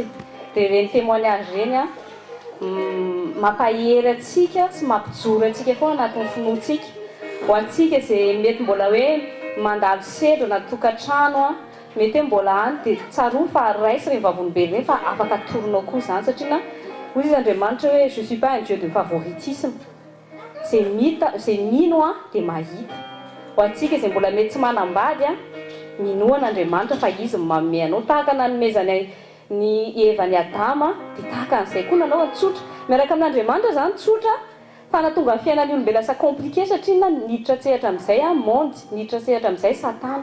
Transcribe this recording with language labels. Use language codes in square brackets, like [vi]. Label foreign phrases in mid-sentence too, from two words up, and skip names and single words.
[mg] Dia ireny témoignage ireny a mampahery antsika sy mampijoro antsika foana anatin'ny finoantsika. Ho antsika izay mety mbola hoe mandalo sedro anaty tokantrano a, mety hoe mbola any dia tsaroa fa raisy ireny vavolombelo ireny fa afaka atoronao koa izany satria hoy izy Andriamanitra hoe [fr] je suis pas un dieu de favoritisme. [mg] Izay mino a dia mahita. Ho antsika izay mbola mety tsy manambady a, minoana Andriamanitra fa izy manome anao tahaka nanomezany ny Eva ny Adama dia tahaka an'izay koa nanao tsotra. Miaraka amin'Andriamanitra izany tsotra fa nahatonga ny fiainan'ny olombelona lasa compliqué satria niditra sehatra amin'izay monde, niditra sehatra amin'izay Satana.